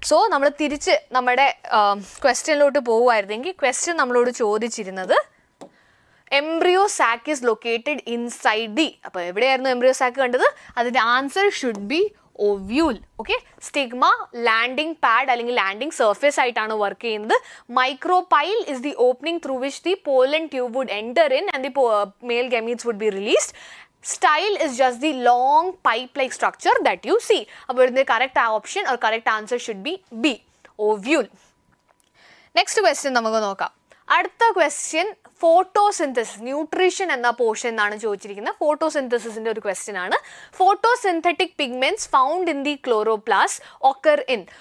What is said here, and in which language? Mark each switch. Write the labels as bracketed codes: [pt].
[ml] So നമ്മൾ തിരിച്ച് നമ്മുടെ ക്വസ്റ്റ്യനിലോട്ട് പോകുമായിരുന്നെങ്കിൽ ക്വസ്റ്റ്യൻ നമ്മളോട് ചോദിച്ചിരുന്നത് [en] Embryo sac is located inside the. [ml] അപ്പോൾ എവിടെയായിരുന്നു എംബ്രിയോ സാക്ക് കണ്ടത്? അതിൻ്റെ answer [en] Should be ovule. [ml] Okay, stigma landing pad അല്ലെങ്കിൽ ലാൻഡിംഗ് സർഫേസ് ആയിട്ടാണ് വർക്ക് ചെയ്യുന്നത്. [en] Micropyle is the opening through which the pollen tube would enter in and the male gametes would be released. Style is just the long pipe-like structure that you see. [ml] അപ്പോൾ ഇതിൻ്റെ [en] Correct option or correct answer should be B, ovule. [ml] Next question നമുക്ക് നോക്കാം. അടുത്ത question photosynthesis, nutrition എന്ന portion എന്നാണ് ചോദിച്ചിരിക്കുന്നത്. ഫോട്ടോസിന്തസിസിൻ്റെ ഒരു question ആണ്. [en] Photosynthetic pigments found in the chloroplast occur in.